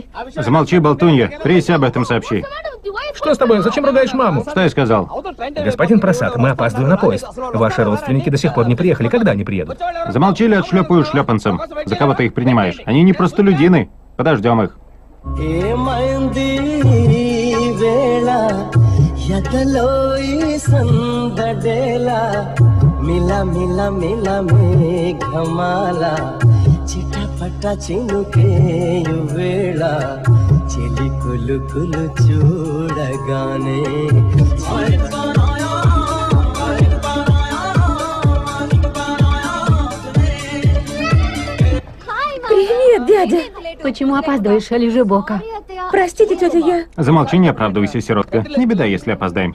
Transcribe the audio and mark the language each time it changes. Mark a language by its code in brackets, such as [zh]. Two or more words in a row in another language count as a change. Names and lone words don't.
[ru] Замолчи, болтунья. Прессе об этом сообщи. Что с тобой? Зачем ругаешь маму? Что я сказал? Господин Прасад, мы опаздываем на поезд. Ваши родственники до сих пор не приехали. Когда они приедут? Замолчи, или отшлепаю шлепанцем. За кого ты их принимаешь? Они не простолюдины. Подождем их. [te] మిల మిల మిల మేఘమాల చిటపట చినుకే వేళ చిలి కులు కులు చూడగానే [ru] Привет, дядя. Почему опаздываешь, Лежебока? Простите, тетя, я... Замолчи, не оправдывайся, сиротка. Не беда, если опоздаем.